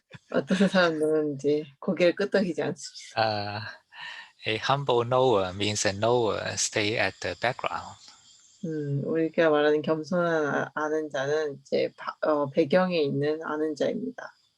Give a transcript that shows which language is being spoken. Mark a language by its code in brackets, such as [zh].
[ko] 어떤 사람들은 이제 고개를 끄덕이지 않습니다. [en] A humble knower means a knower stay at the background. [ko] 우리가 말하는 겸손한 아는 자는 이제 배경에 있는 아는 자입니다.